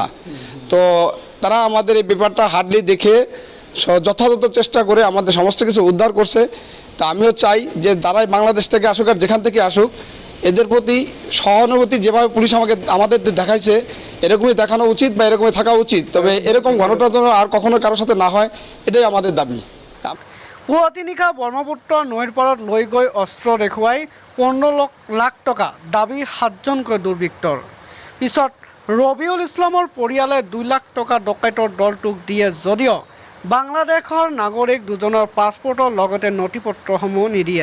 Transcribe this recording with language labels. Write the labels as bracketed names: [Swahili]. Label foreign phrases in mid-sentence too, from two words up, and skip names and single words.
[Bangla] তো তারা আমাদের এই ব্যাপারটা হার্ডলি দেখে যথাযথ চেষ্টা করে আমাদের সমস্ত কিছু উদ্ধার করছে। তা আমিও চাই যে যারাই বাংলাদেশ থেকে আসুক আর যেখান থেকে আসুক, এদের প্রতি সহানুভূতি যেভাবে পুলিশ আমাদের দেখাইছে এরকমই দেখানো উচিত বা এরকমই থাকা উচিত। তবে এরকম ঘটনা যেন আর কখনো কারোর সাথে না হয়, এটাই আমাদের দাবি। [Assamese] পুৱতি নিশা ব্ৰহ্মপুত্ৰ নৈৰ পাৰত লৈ গৈ অস্ত্ৰ দেখুৱাই 15 লাখ টকা দাবী 7জনকৈ দুৰ্বৃত্তৰ। পিছত ৰবিউল ইছলামৰ পৰিয়ালে 2 লাখ টকা ডকাইতৰ দলটোক দিয়ে যদিও বাংলাদেশৰ নাগৰিক দুজনৰ পাছপোৰ্টৰ লগতে নথিপত্ৰসমূহ নিদিয়ে।